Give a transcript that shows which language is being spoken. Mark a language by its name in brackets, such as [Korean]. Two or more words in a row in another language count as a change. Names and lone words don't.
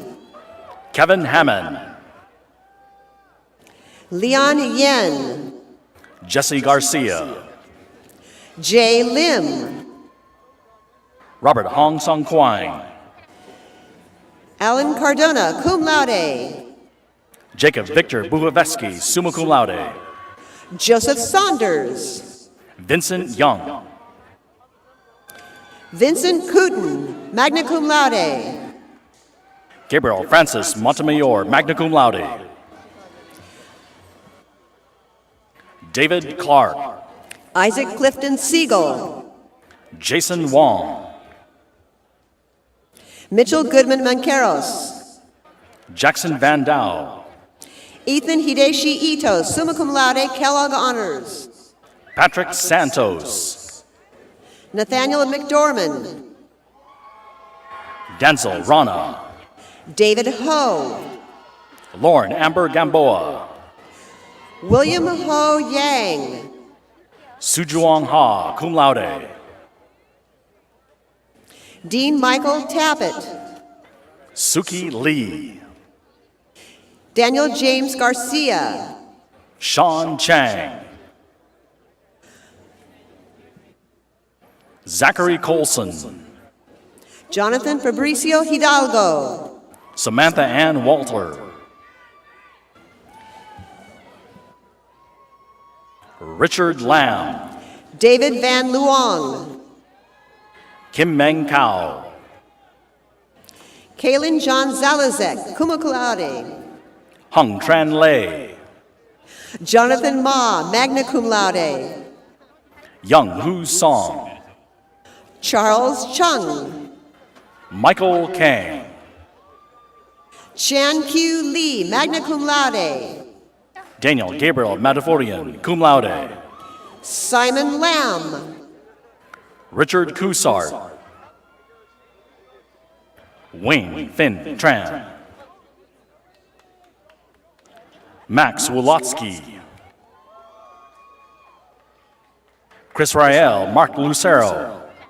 [English] Kevin Hammond. Leon Yen. Jesse Garcia. Jay Lim. Robert Hong Song Kwang. Alan Cardona, [Latin] cum laude. [English] Jacob Victor Buhaveski, [Latin] summa cum laude. [English] Joseph Saunders. Vincent Young. Vincent Cooten, [Latin] magna cum laude. [English] Gabriel Francis Montemayor, [Latin] magna cum laude. [English] David Clark. Isaac Clifton Siegel. Jason Wong. Mitchell Goodman Manqueros. Jackson Van Dow. Ethan Hideshi Ito, [Latin] summa cum laude, Kellogg Honors. [English] Patrick Santos. Nathaniel McDormand. Denzel Rana. David Ho. Lauren Amber Gamboa. William Ho Yang. Sujuong Ha, [Latin] cum laude. [English] Dean Michael Tappett. Suki Lee. Daniel James Garcia. Sean Chang. Zachary Colson. Jonathan Fabricio Hidalgo. Samantha Ann Walter. Richard Lamb. David Van Luong. Kim Meng Kao. Kaylin John Zalazek, [Latin] cum laude. [English] Hung Tran Lei. Jonathan Ma, [Latin] magna cum laude. [English] Young Hu Song. Charles Chung. Michael Kang. Chan Q Lee, [Latin] magna cum laude. [English] Daniel Gabriel Mataforian, [Latin] cum laude. [English] Simon Lamb. Richard Kusart. Wayne Finn Tran. Max Wolotsky. Chris Rael, Mark Lucero.